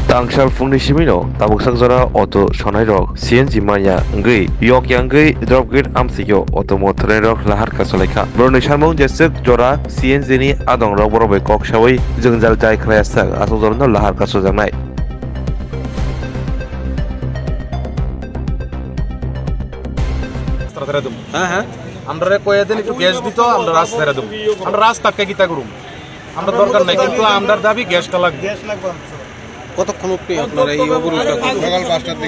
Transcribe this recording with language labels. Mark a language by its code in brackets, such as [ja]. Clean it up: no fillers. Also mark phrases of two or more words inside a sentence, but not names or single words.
[trp] Tangsal fungni simino tabuk sakjora auto sonai rok CNG maya ngui yok yang ngui [en] drop gate [trp] amsikyo [en] auto motor [trp] rok lahar kasoleka boroni samung jesek jora CNG ni adong rok borobe kok sawi jengjal jai khrayasa asojorno lahar kasojangnai [bn] হ্যাঁ আমরা কয়েকদিন একটু গ্যাস দিত আমরা রাস্তা ছেড়ে দেবো আমরা রাস্তাকে কিতা করুম আমরা দরকার নাই কিন্তু আমরার দাবি গ্যাসটা লাগবে কতক্ষণ অবধি আপনারা এই অবরোধটা সকাল 5টার দিকে